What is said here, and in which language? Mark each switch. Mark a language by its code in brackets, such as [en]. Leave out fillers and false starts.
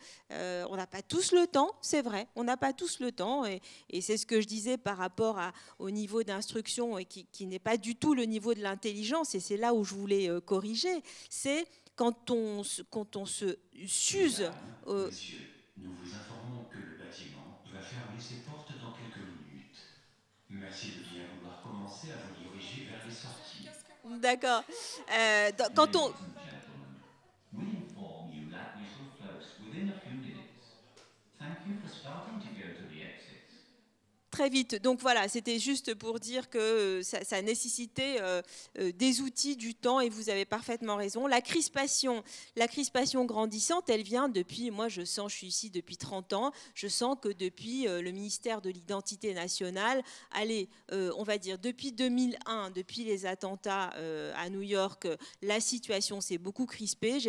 [fr] On n'a pas tous le temps, c'est vrai, on n'a pas tous le temps, et c'est ce que je disais par rapport au niveau d'instruction, et qui n'est pas du tout le niveau de l'intelligence, et c'est là où je voulais corriger, c'est quand on se s'use... Messieurs, nous vous informons que le bâtiment va fermer ses portes dans quelques minutes. Merci de bien vouloir commencer à vous diriger vers les sorties. D'accord. Quand on... [en] We inform you that we shall close within a few minutes. Thank you for starting to go to the exits. [fr] Très vite. Donc voilà, c'était juste pour dire que ça nécessitait des outils, du temps, et vous avez parfaitement raison. La crispation grandissante, elle vient depuis, moi je suis ici depuis 30 ans, je sens que depuis le ministère de l'Identité nationale, on va dire depuis 2001, depuis les attentats à New York, la situation s'est beaucoup crispée.